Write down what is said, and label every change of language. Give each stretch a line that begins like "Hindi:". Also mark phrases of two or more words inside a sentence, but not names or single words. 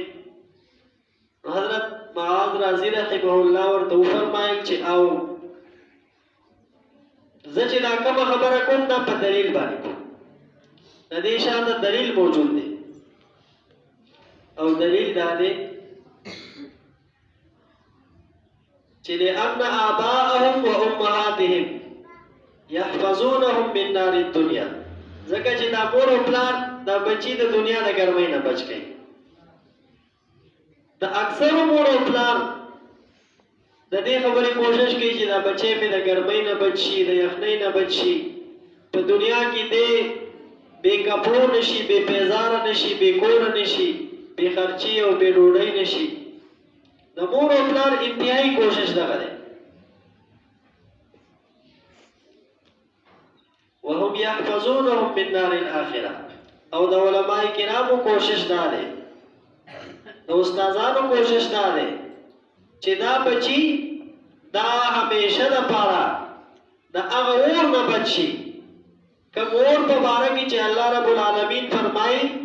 Pashto: حضرت معاذ رازی رحمه الله ورته وفرمایل چې او زه چې دا کومه خبره کوم دا په دلیل باندې کوم، د دې شاته دلیل موجود دی او دلیل دا دی چې
Arabic: لأن آباءهم وأمهاتهم يحفظونهم من نار الدنيا،
Pashto: ځکه چې دا مور او پلار دا بچی د دنیا د ګرمۍ نه بچ کوي. د اکثر مور او پلار د دې خبرې کوشش کوي چې دا بچی مې د ګرمۍ نه بچ شي، د یخنۍ نه بچ شي، په دنیا کې دی بے کپڑو نشي، بے پیزاره نشي، بے کور نشي، بے خرچي او بے ډوډۍ نشي. د مور او پلار انتهایی کوشش دغه دی.
Arabic: وهم يحفظونهم من نار الاخره،
Pashto: او د علماء کرامو کوشش دا دی، د استادانو کوشش دا دی چې دا بچي دا همیشه د پاره د هغه اور نه بچ شي کم اور په باره کې چې الله رب العالمین فرمایي